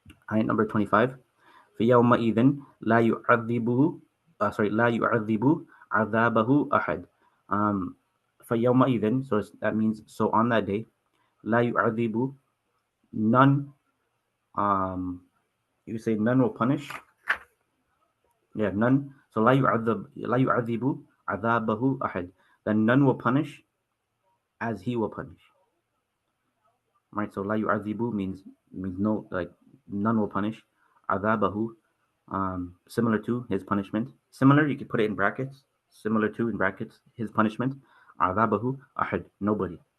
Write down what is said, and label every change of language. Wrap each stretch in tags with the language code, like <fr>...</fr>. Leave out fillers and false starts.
<en>Ayat number 25.</en> <ar>فَيَوْمَئِذٍ لَا يُعَذِّبُهُ لَا يُعَذِّبُ عَذَابَهُ أَحَدٌ.</ar> <en>فَيَوْمَئِذٍ, that means, so on that day,</en> <ar>لَا يُعَذِّبُ,</ar> <en>none, um, you say none will punish. Yeah, none.</en> <ar>So لا يعذب عذابه أحد.</ar> <en>Then none will punish as he will punish. Right. So</en> <ar>لا يعذب</ar> <en>means no, like none will punish. عذابه, similar to his punishment. Similar, you could put it in brackets. Similar to in brackets his punishment.</en> <ar>عذابه أحد,</ar> <en>nobody.</en>